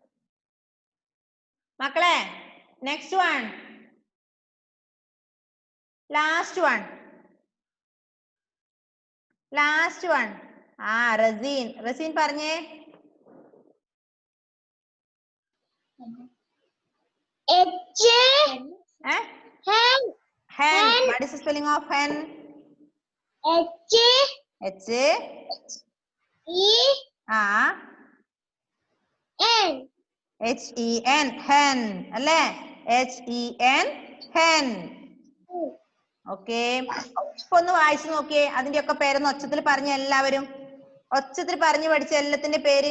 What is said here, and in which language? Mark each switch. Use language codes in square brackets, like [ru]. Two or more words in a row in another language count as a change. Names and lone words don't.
[ml] മക്കളെ [en] next one, last one, last one. [ml] ആ റസീൻ, റസീൻ പറഞ്ഞേ. [en] H ഏ hen hen. What is the spelling of hen? H H E ആ N H E N hen അല്ലേ? H E N hen. [ml] ഓക്കെ, ഇപ്പൊ ഒന്ന് വായിച്ചു നോക്കിയേ. അതിന്റെ ഒക്കെ പേരൊന്ന് ഒച്ചത്തിൽ പറഞ്ഞ എല്ലാവരും, ഒച്ചത്തിൽ പറഞ്ഞു പഠിച്ച എല്ലാത്തിന്റെ പേര്.